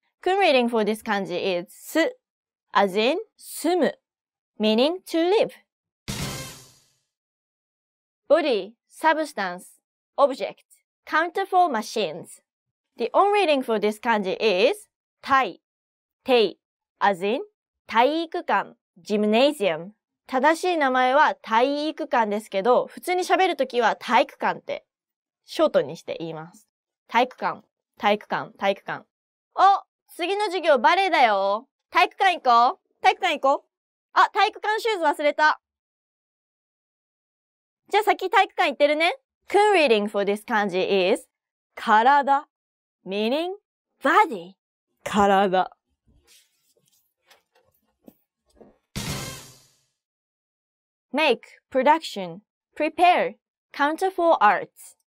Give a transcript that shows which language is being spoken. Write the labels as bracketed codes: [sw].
[en] Kun reading for this kanji is す, as in 住む, meaning to live. Body, substance, object, counter for machines. The on reading for this kanji is 体, 体, as in 体育館, gymnasium. [ja] 正しい名前は体育館ですけど、普通に喋るときは体育館ってショートにして言います。体育館、体育館、体育館。お、次の授業バレエだよ。体育館行こう。体育館行こう。あ、体育館シューズ忘れた。じゃあ先体育館行ってるね。 [en] Kun reading for this kanji is 体 meaning body 体 Make, production, prepare, counter for arts.